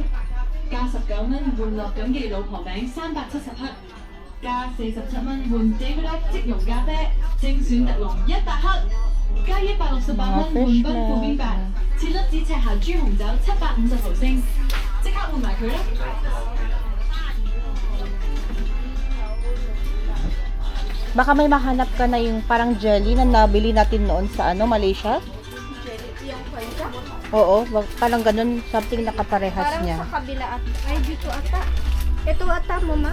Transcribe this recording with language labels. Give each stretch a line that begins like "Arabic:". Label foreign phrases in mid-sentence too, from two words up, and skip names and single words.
Cantonese: 加19蚊換樂錦記老婆餅370克，加47蚊換 David 即溶咖啡精選特濃100克，加168蚊換奔富邊白切粒子赤霞豬紅酒750毫升，即刻換埋佢啦！
Filipino: Baka may mahanap ka na yung parang jelly na nabili natin noon sa ano, Malaysia? yung kwenta. Oo, parang ganun, something nakaparehas Parang niya. sa kabila at ay dito ata. Ito ata mo ma.